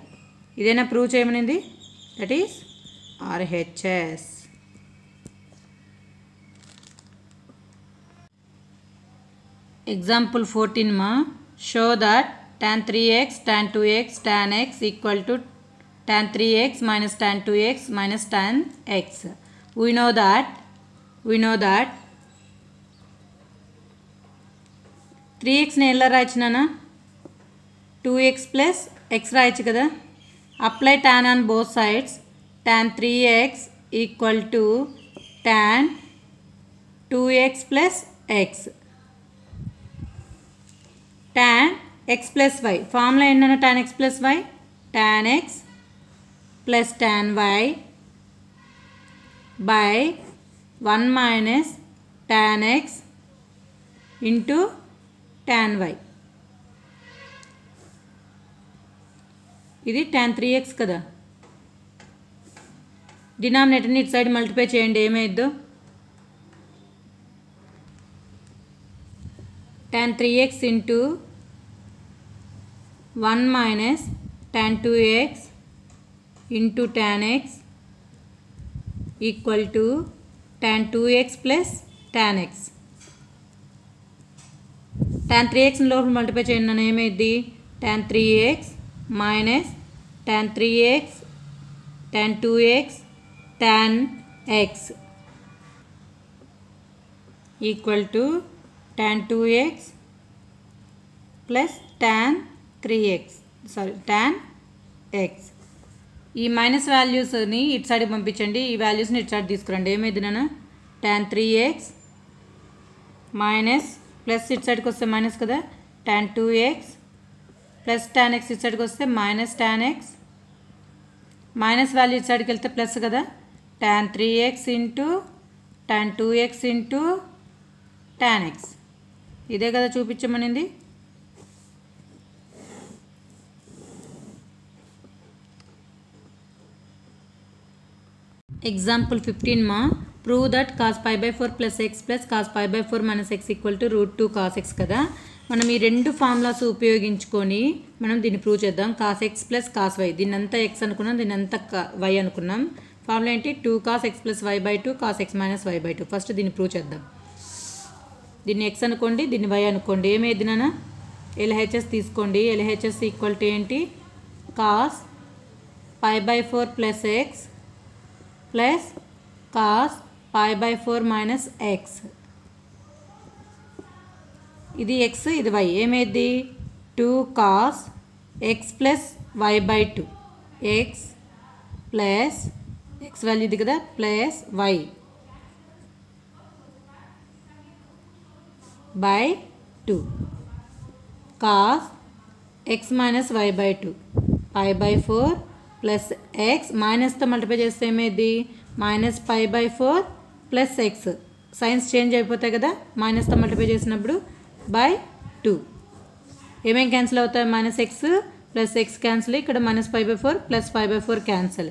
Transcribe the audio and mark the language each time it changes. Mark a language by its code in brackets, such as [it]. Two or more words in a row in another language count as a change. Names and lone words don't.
[te] ఇదేనా ప్రూవ్ చేయమనింది. [en] that is RHS. ఎగ్జాంపుల్ 14 మా show that tan 3x tan 2x tan x equal to tan 3x minus tan 2x minus tan x. We know that [te] 3x ని ఎలా రాయొచ్చు నాన్న [en] 2x plus x [te] రాయొచ్చు కదా. [en] అప్లై tan on both sides. tan 3x equal to tan 2x plus x. tan x plus y ఫార్ములా ఏంటన్నా tan x plus y tan x plus tan y by 1 minus tan x into tan y. [te] ఇది tan 3x కదా. డినామినేటర్ని ఇటు సైడ్ మల్టిప్లై చేయండి ఏమైద్దో. [en] tan 3x into 1 minus tan 2x into tan x equal to tan 2x plus tan x. tan 3x [te] లోపల మల్టిప్లై చేయండి నన్ను ఏమైంది [en] tan 3x minus tan 3x tan 2x tan x equal to tan 2x plus tan 3x tan x. [te] ఈ మైనస్ వాల్యూస్ని ఇటు సైడ్ పంపించండి. ఈ వాల్యూస్ని ఇటు సైడ్ తీసుకురండి. ఏమైంది నాన్న tan 3x మైనస్ ప్లస్ ఇటు సైడ్కి వస్తే మైనస్ కదా [en] tan 2x plus tan x [te] ఇటు సైడ్కి వస్తే మైనస్ tan x మైనస్ వాల్యూ ఇటు సైడ్కి వెళ్తే ప్లస్ కదా [en] tan 3x into tan 2x into tan x. [te] ఇదే కదా చూపించమనింది. [en] ఎగ్జాంపుల్ 15 మా prove that cos pi by 4 plus x plus cos pi by 4 minus x equal to √2 cos x కదా. [te] మనం ఈ రెండు ఫార్ములాస్ ఉపయోగించుకొని మనం దీన్ని ప్రూవ్ చేద్దాం. [en] cos x plus cos y [te] దీన్ని అంతా x అనుకున్నాం, దీన్ని అంతా y అనుకున్నాం. [en] ఫార్ములా ఏంటి 2 cos x plus y by 2 cos x minus y by 2. [te] ఫస్ట్ దీన్ని ప్రూవ్ చేద్దాం. దీన్ని x అనుకోండి, దీన్ని y అనుకోండి. ఏమైంది నాన్న LHS తీసుకోండి. [en] LHS equal to ఏంటి cos pi by 4 plus x plus cos pi by 4 minus x. [te] ఇది x ఇది y. [en] ఏమైంది 2 cos x plus y by 2 x plus x వాల్యూ ఇది కదా ప్లస్ y by 2 cos x minus y by 2 pi by 4 plus x [te] మైనస్తో మల్టిప్లై చేస్తే ఏమైంది [en] minus pi by 4 plus x. [te] సైన్స్ చేంజ్ అయిపోతాయి కదా మైనస్తో మల్టిప్లై చేసినప్పుడు బై 2. ఏమేమి క్యాన్సిల్ అవుతాయి [en] minus x plus x [te] క్యాన్సిల్, ఇక్కడ [en] minus pi by 4 plus pi by 4 [te] క్యాన్సిల్.